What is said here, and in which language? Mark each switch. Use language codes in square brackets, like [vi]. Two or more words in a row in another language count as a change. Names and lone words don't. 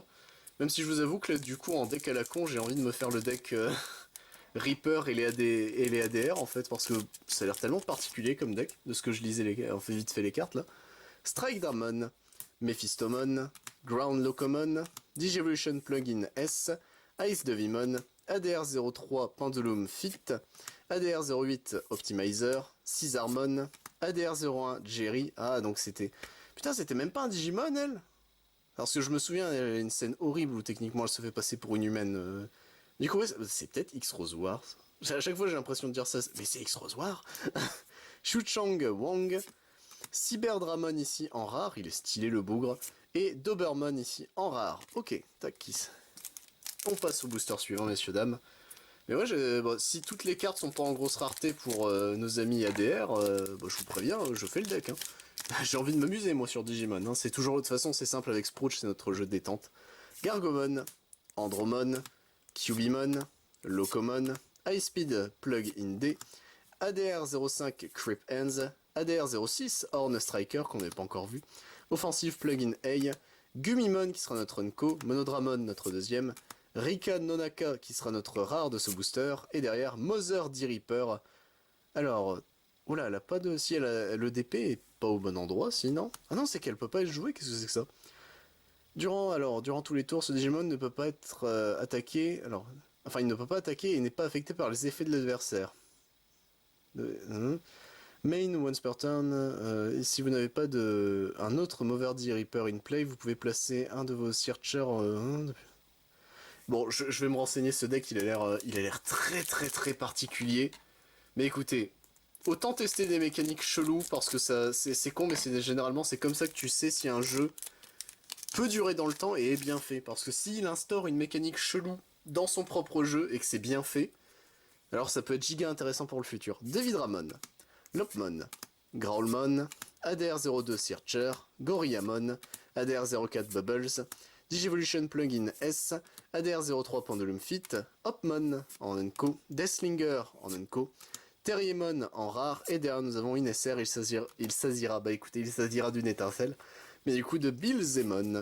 [fr] Même si je vous avoue que là, du coup, en deck à la con, j'ai envie de me faire le deck Reaper et les ADR, en fait, parce que ça a l'air tellement particulier comme deck, de ce que je lisais vite fait les cartes, là. Strike Dramon, Mephistomon, Ground Locomon, Digivolution Plugin S, Ice Devimon, ADR03 Pendulum Fit, ADR08 Optimizer, Caesarmon, ADR01 Jerry, ah donc c'était... Putain, c'était même pas un Digimon, elle? Parce que je me souviens, il y a une scène horrible où techniquement elle se fait passer pour une humaine. Du coup, ouais, c'est peut-être X-Rose War. À chaque fois j'ai l'impression de dire ça, mais c'est X-Rose War. Shuchang Wang, Cyberdramon ici en rare, il est stylé le bougre, et Dobermon ici en rare. Ok, tac, kiss. On passe au booster suivant, messieurs, dames. Mais ouais, bon, si toutes les cartes sont pas en grosse rareté pour nos amis ADR, bah, je vous préviens, je fais le deck. Hein. J'ai envie de m'amuser, moi, sur Digimon. Hein. C'est toujours, de toute façon, c'est simple avec Sprouch, c'est notre jeu de détente. Gargomon, Andromon, Cubimon, Locomon, High Speed Plug-in D, ADR05 Creep Hands, ADR06 Horn Striker qu'on n'avait pas encore vu, Offensive Plugin A, Gumimon qui sera notre Unco, Monodramon notre deuxième, Rika Nonaka qui sera notre rare de ce booster, et derrière Mother D-Reaper. Alors, oula, elle a pas de... Si le DP est pas au bon endroit, sinon... Ah non, c'est qu'elle peut pas être jouée, qu'est-ce que c'est que ça? Durant tous les tours, ce Digimon ne peut pas être attaqué, enfin il ne peut pas attaquer et n'est pas affecté par les effets de l'adversaire. [en] Main once per turn, [fr] et si vous n'avez pas un autre Mother D-Reaper [en] in play, [fr] vous pouvez placer un de vos Searchers... Bon, je vais me renseigner, ce deck il a l'air très très très particulier. Mais écoutez, autant tester des mécaniques cheloues parce que c'est con, mais généralement c'est comme ça que tu sais si un jeu peut durer dans le temps et est bien fait. Parce que s'il instaure une mécanique chelou dans son propre jeu et que c'est bien fait, alors ça peut être giga intéressant pour le futur. Davidramon, Lopmon, Growlmon, ADR02 Searcher, Gorillamon, ADR04 Bubbles, Digivolution Plugin S, ADR03 Pendulum Fit, Hopmon en Unco, Deathlinger en Unco, Terriermon en rare, et derrière nous avons Inesser, il s'agira d'une étincelle, mais du coup de Bilzemon.